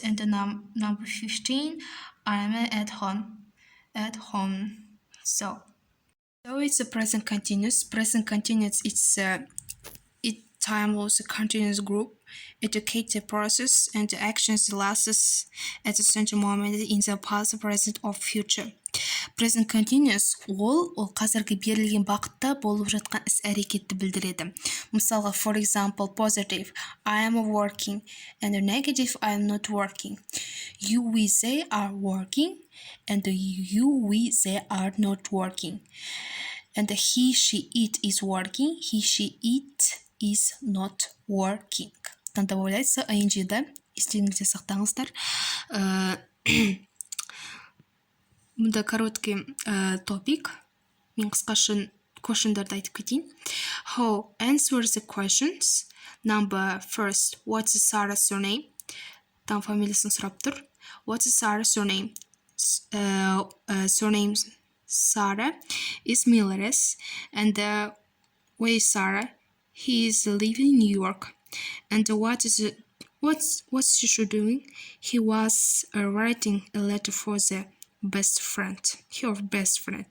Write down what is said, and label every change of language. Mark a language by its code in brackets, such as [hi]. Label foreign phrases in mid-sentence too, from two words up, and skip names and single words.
[en] And number 15, I'm at home. So it's a present continuous. Present continuous, time was a continuous group. Educate the process and the actions lasts at a certain moment in the past, present or future. Present continuous [kk] ол қазіргі берілген вақытта болып жатқан іс-әрекетті білдіреді. Мысалға, [en] for example, positive, I am working, and the negative, I am not working. You, we, they are working, and you, we, they are not working. And he, she, it is working. He, she, it is not working. [ru] Добавляется ing, да? [kk] Естеріңізде сақтаңыздар. [ru] Мұнда короткий топик. [kk] Мен қысқаша questionдарды айтып кетейін. [en] How answer the questions. Number first, what's Sarah's surname? [kk] Там фамилиясын сұрап тұр. [en] What's Sarah's surname? Surname Sarah is Miller's, and where is Sarah? He is living in New York. And what's she doing? He was writing a letter for the best friend, her best friend.